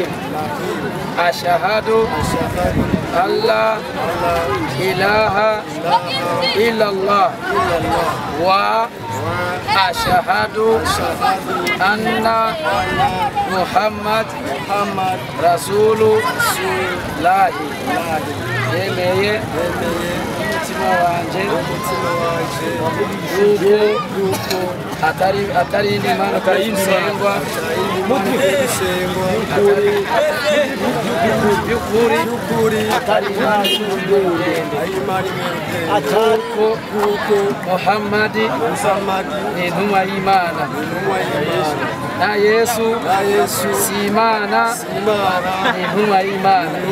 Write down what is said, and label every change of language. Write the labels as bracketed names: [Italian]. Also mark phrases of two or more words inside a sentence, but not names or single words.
[Arabic] أشهد أن لا إله إلا الله وأشهد أن محمد رسول الله. [Rundi] Yemeye umutima wanje yuko atari indi mana atayisengwa y'ukuri atari imana kuko Muhammadi ni intumwa y'Imana na Yesu si imana ni intumwa y'Imana.